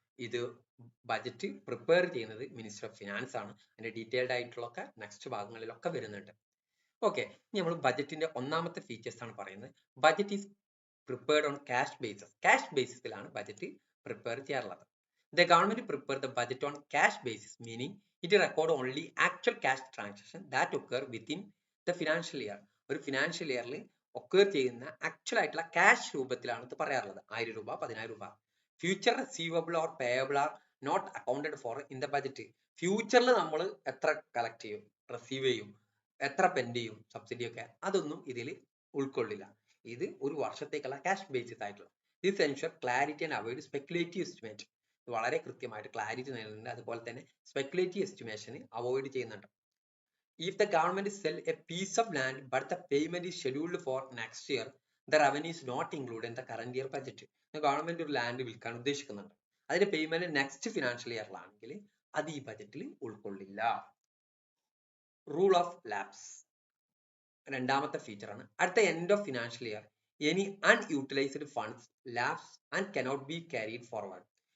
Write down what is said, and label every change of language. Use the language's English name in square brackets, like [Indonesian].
[Malayalam] ഇത് budget prepare ചെയ്യുന്നത് minister of finance ആണ്. അതിന്റെ ഡീറ്റെയിൽഡ് ആയിട്ടുള്ള നെക്സ്റ്റ് ഭാഗങ്ങളിലൊക്കെ വരുന്നുണ്ട്. ഓക്കെ, ഇനി നമ്മൾ ബജറ്റിന്റെ ഒന്നാമത്തെ ഫീച്ചേഴ്സ് ആണ് പറയുന്നത്. [English] Budget is prepared on cash basis. [Malayalam] Cash ബേസിസിലാണ് budget prepare ചെയ്യാറുള്ളത്. [English] The government prepare the budget on cash basis, meaning it record only actual cash transaction that occur within the financial year. [Malayalam] ഒരു financial ഇയറിൽ occur ചെയ്യുന്ന actual ആയിട്ടുള്ള cash രൂപത്തിലാണ് ഇത് പറയാറുള്ളത്. 1000 രൂപ, 10000 രൂപ. [English] Future receivable or payable are not accounted for in the budget. [Malayalam] ഫ്യൂച്ചറിൽ നമ്മൾ എത്ര കളക്ട് ചെയ്യും, റിസീവ് ചെയ്യും, എത്ര പെൻഡ് ചെയ്യും, സബ്സിഡി ഒക്കെ, അതൊന്നും ഇതിൽ ഉൾക്കൊള്ളില്ല. ഇത് ഒരു വർഷത്തേക്കുള്ള ക്യാഷ് ബേസിസ് ആയിട്ടുള്ള. [English] This ensure clarity and avoid speculative estimate. [Malayalam] വളരെ കൃത്യമായിട്ട് ക്ലാരിറ്റി നൽകുന്നുണ്ട്. അതുപോലെ തന്നെ സ്പെക്കുലേറ്റീവ് എസ്റ്റിമേഷന് അവോയ്ഡ് ചെയ്യുന്നുണ്ട്. [English] If the government sell a piece of land but the payment is scheduled for next year, the revenue is not included in the current year budget. [Malayalam] Government ഒരു land വിൽക്കാൻ ഉദ്ദേശിക്കുന്നുണ്ട്, അതിന്റെ payment next financial ഇയറിലാണെങ്കിൽ അത് ഈ ബജറ്റിൽ ഉൾക്കൊള്ളില്ല. Rule of lapse രണ്ടാമത്തെ feature ആണ്. [English] At the end of financial year any unutilised funds lapse and cannot be carried forward.